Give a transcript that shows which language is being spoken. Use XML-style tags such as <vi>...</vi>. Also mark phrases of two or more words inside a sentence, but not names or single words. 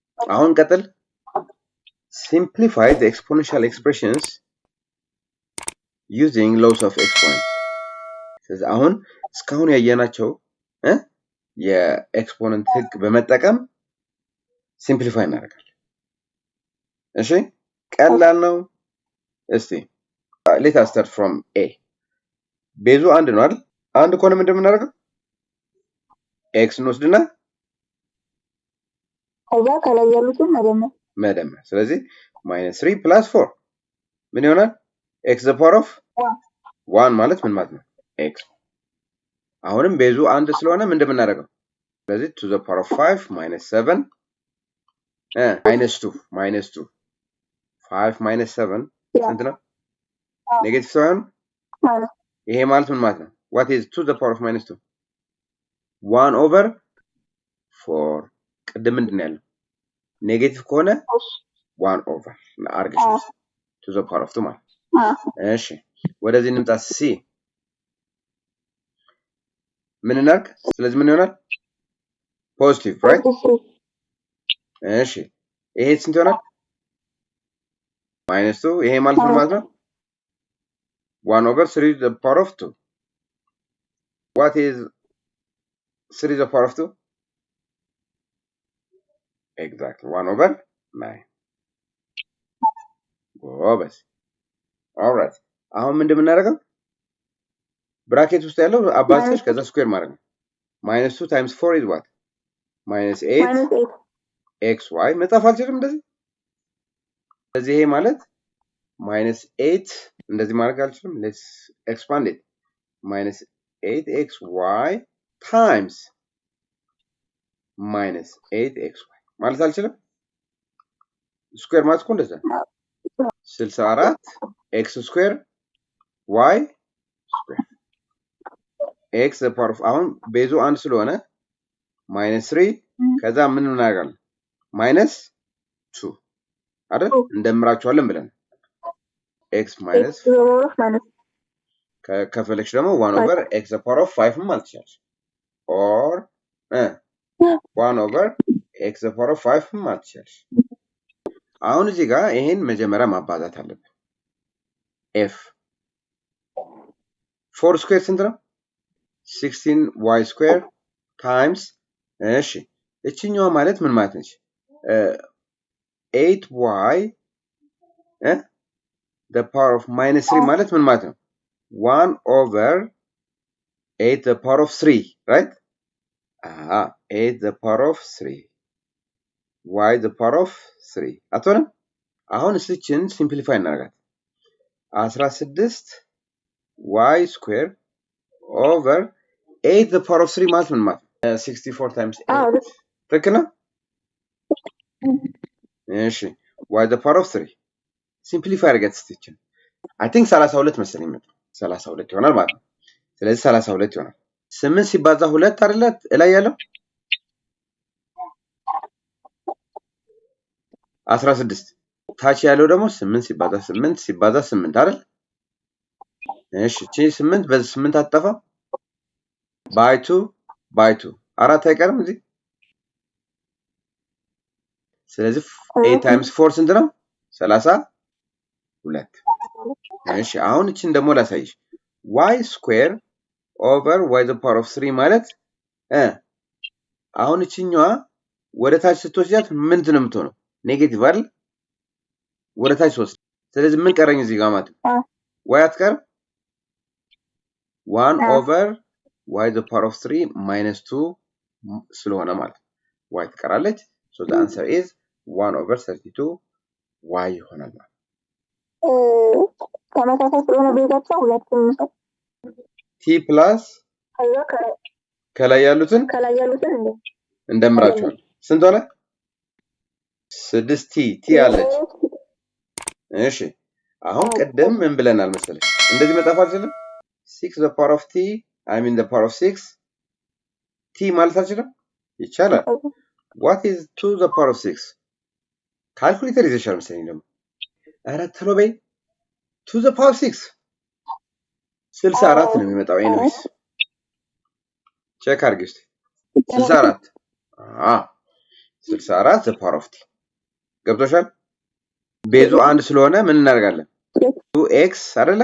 <am>አሁን ቀጥል</am> <en>simplify the exponential expressions using laws of exponents</en> <am>ስለዚህ አሁን እስካሁን ያየናቸው የኤክስፖነንት ህግ በመጠቀም ሲምፕሊፋይ እናደርጋለን እሺ ቀላል ነው እስቲ</am> <en>let us start from a</en> <am>ቤዙ አንድ ነው አይደል አንድ ከሆነ ምንድነው የምናደርገው x እንወስድና ከዛ ከላይ ያሉትን መደመር ስለዚህ -3 plus 4 ምን ይሆናል</am> <en>x the power of 1</en> <am>ማለት ምን ማለት ነው x አሁንም ቤዙ አንድ ስለሆነ ምንድነው የምናደርገው ስለዚህ</am> <en>to the power of 5</en> <am>-7 -2 5 -7 ስንት ነው ኔጌቲቭ ሳይሆን ይሄ ማለት ምን ማለት ነው</am> <en>what is to the power of -2 1 over 4</en> <am>ቅድም ምንድነው ያለው ኔጌቲቭ ከሆነ 1 over አርግሽ</am> <en>to the power of 2</en> <am>ማለት እሺ ወደዚህ እንምጣ ሲ ምን እናርግ ስለዚህ ምን ይሆናል ፖዚቲቭ right እሺ ይሄ ስንት ይሆናል -2 ይሄ ማለት ምን ማለት ነው</am> <en>1 over 3 to the power of 2 what is 3 to the power of 2 exactly 1 over 9</en> <am>ጎበዝ</am> <en>alright</en> <am>አሁን ምንድነው የምናደርገው ብራኬት ውስጥ ያለው አባዝተሽ ከዛ ስኩዌር ማድረግ ነው</am> <en>-2 times 4 is what</en> <am>-8 xy መጻፍ አልችልም እንደዚህ ስለዚህ ይሄ ማለት -8 እንደዚህ ማድረግ አልችልም</am> <en>let's expand it</en> <am>-8xy times -8xy ማለት አልችልም ስኩዌር ማለት እኮ እንደዛ 64</am> <en>x square y square x the power of</en> <am>አሁን ቤዙ አንድ ስለሆነ -3 ከዛ ምን እናደርጋለን -2 አይደል እንደምራቸዋለን ብለን x minus ከፈለክሽ ደግሞ</am> <en>1 over x the power of 5</en> <am>ማለት ይችላል</am> <en>or 1 over x the power of 5</en> <am>ማለት ይችላል አሁን እዚህ ጋር ይሄን መጀመሪያ ማባዛት አለብን f 4 square ስንት ነው 16y</am> <en>square times</en> <am>እሺ እቺኛው ማለት ምን ማለት ነች</am> <en>8y the power of -3</en> <am>ማለት ምን ማለት ነው</am> <en>1 over 8 the power of 3 right 8 the power of 3 y the power of 3</en> <am>አትሆንም አሁን እቺን ሲምፕሊፋይ እናደርጋት</am> <en>16 y square over 8 the power of 3</en> <am>ማለት ምን ማለት 64 times 8 ትክክል ነው እሺ</am> <en>y the power of 3</en> <am>ሲምፕሊፋይ አድርገት እቺን</am> <en>I think 32</en> <am>መሰለኝ 32 ይሆናል ማለት ነው ስለዚህ 32 ይሆናል 8 ሲባዛ 2 አይደለ ላይ ያለው 16 ታች ያለው ደግሞ 8 ሲባዛ 8 ሲባዛ 8 አይደል እሺ እቺ 8 በ8 አጠፋ by 2 አራት አይቀርም እዚህ ስለዚህ 8 times 4 ስንት ነው 32 እሺ አሁን እቺን ደግሞ ላሳይሽ</am> <en>y square over y the power of 3</en> <am>ማለት አሁን እቺኛዋ ወደ ታች ስትወስጃት ምንድን ነው የምትሆነው ኔጌቲቭ አይደል ወደ ታች ወስድ ስለዚህ ምን ቀረኝ እዚህ ጋር ማለት y አትቀር</am> <en>1 over y the power of 3</en> <am>-2 ስለሆነ ማለት y ትቀራለች</am> <en>so the answer is 1 over 32 y</en> <am>ይሆናል ማለት ተመሳሳይ ስለሆነ ቤዛቸው ሁለቱም t plus ከላይ ያሉትን እንደምራቸዋል ስንት ሆነ 6t t አለች እሺ አሁን ቀደም ምን ብለናል መሰለኝ እንደዚህ መጣፍ አልችልም</am> <en>6 the power of t I mean the power of 6 t</en> <am>ማለት አልችልም ይቻላል</am> <en>what is 2 the power of 6</en> <am>ካልኩሌተር ይዘሻል መሰለኝ ደግሞ አረ ተሎ በይ</am> <en>2 the power of 6</en> <am>64 ነው የሚመጣው ኤኒዌይስ ቼክ አድርጊ እስቲ 64</am> <en>64 the power of t</en> <am>ገብቶሻል? ቤዙ አንድ ስለሆነ ምን እናደርጋለን? 2x አይደለ?</am>